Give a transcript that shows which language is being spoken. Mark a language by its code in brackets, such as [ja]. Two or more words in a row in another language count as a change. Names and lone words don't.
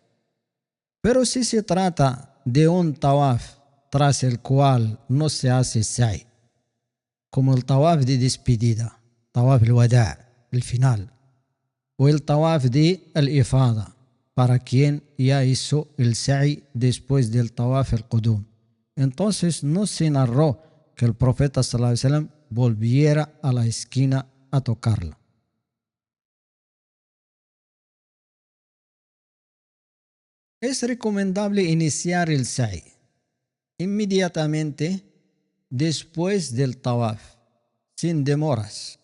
[es] Pero si se trata de un tawaf tras el cual no se hace sa'i, como el tawaf de despedida, [ar] طواف الوداع', [es] el final, o el tawaf de al-ifada, para quien ya hizo el sa'i después del [ar] طواف القدوم, [es] entonces no se narró que el profeta [ar] صلى الله عليه وسلم [es] volviera a la esquina a tocarla. Es recomendable iniciar el sa'i inmediatamente después del tawaf, sin demoras.